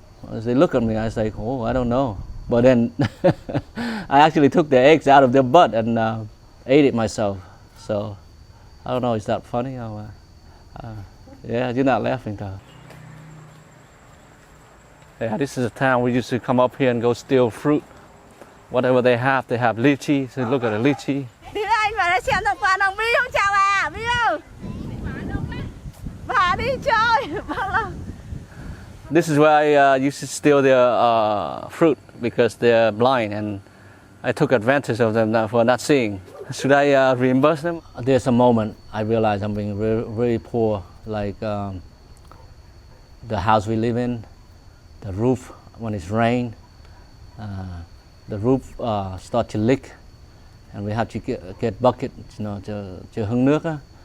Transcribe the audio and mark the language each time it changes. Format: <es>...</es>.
<en>As they look at me, I say, "Oh, I don't know." But then I actually took the eggs out of their butt and ate it myself. So I don't know, is that funny? Or, yeah, you're not laughing though. Yeah, this is a town we used to come up here and go steal fruit. Whatever they have lychee. So look at the lychee.</en> <vi>Đi với anh vào đây xem thằng Phan ông Vi không chào bà, Vi ơi. Bà đi chơi.</vi> <en>This is where I used to steal their fruit because they're blind, and I took advantage of them for not seeing. Should I reimburse them? There's a moment I realized I'm being really poor, like the house we live in, the roof when it's rain, the roof start to leak, and we have to get bucket, to</en> <vi>hứng nước.</vi>